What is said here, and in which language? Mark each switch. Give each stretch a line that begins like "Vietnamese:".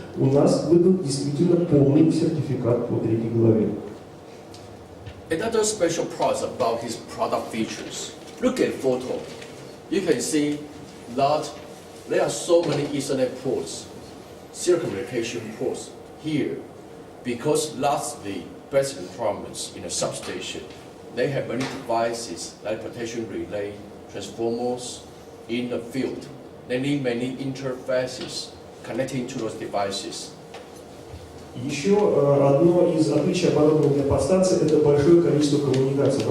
Russian: У нас выдан действительно полный сертификат по 3 главе.
English: Another special part about his product features. Look at photo. You can see that there are so many Ethernet ports, serial communication ports here, because that's the basic requirements in a substation. They have many devices like protection relay, transformers in the field. They need many interfaces connecting to those devices.
Russian: Еще одно из отличий оборудования для подстанции – это большое количество коммуникаций.